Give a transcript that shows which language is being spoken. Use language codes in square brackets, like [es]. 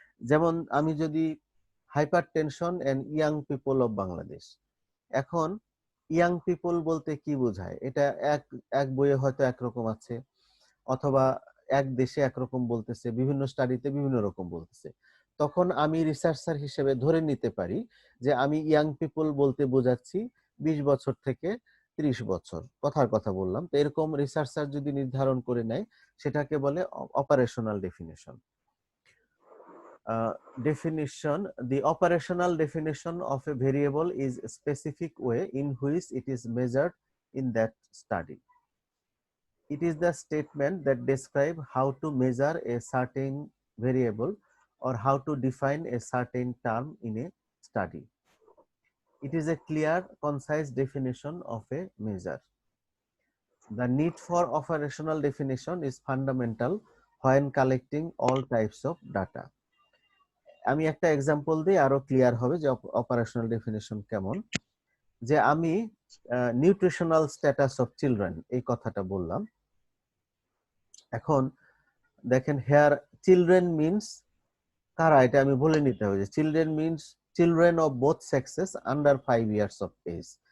[bn] যেমন আমি যদি [en] hypertension and young people of Bangladesh, [bn] এখন ইয়াং পিপল বলতে কি বোঝায়, এটা এক এক বইয়ে হয়তো একরকম আছে, অথবা এক দেশে একরকম বলতেছে, বিভিন্ন স্টাডিতে বিভিন্ন রকম বলতেছে। তখন আমি রিসার্চার হিসেবে ধরে নিতে পারি যে আমি ইয়াং পিপল বলতে বোঝাচ্ছি 20 বছর থেকে 30 বছর, কথার কথা বললাম। তো এরকম রিসার্চার যদি নির্ধারণ করে নেয় সেটাকে বলে operational definition. [en] Definition: the operational definition of a variable is a specific way in which it is measured in that study. It is the statement that describes how to measure a certain variable or how to define a certain term in a study. It is a clear, concise definition of a measure. The need for operational definition is fundamental when collecting all types of data. [bn] আমি একটা example দিই, আরো clear হবে যে operational definition কেমন। যে আমি [en] nutritional status of children [bn] এই কথাটা বললাম। এখন দেখেন [en] here children means [bn] কারা, এটা আমি বলে নিতে হবে যে [en] Children means children of both sexes under 5 years of age.